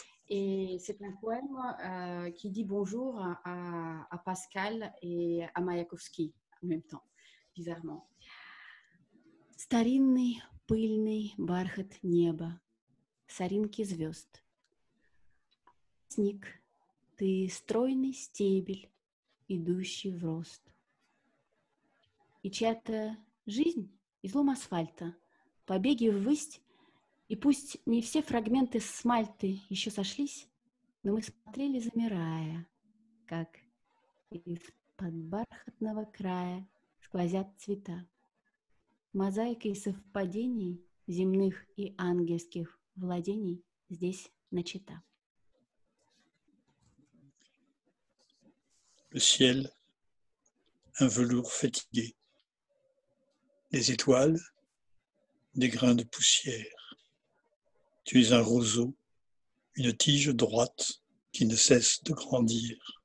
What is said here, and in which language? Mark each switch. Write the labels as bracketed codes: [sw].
[fr] Et c'est un poème qui dit bonjour à Pascal et à Mayakovsky en même temps, bizarrement. [ru] Старинный пыльный бархат неба, соринки звезд. Снег, ты стройный стебель, идущий в рост. И чья-то жизнь излом асфальта, побеги ввысь. И пусть не все фрагменты смальты еще сошлись, но мы смотрели, замирая, как из-под бархатного края сквозят цвета. Мозаикой совпадений земных и ангельских владений здесь начата. [fr] Le ciel, un velours fatigué. Les étoiles, des grains de poussière. Tu es un roseau, une tige droite qui ne cesse de grandir.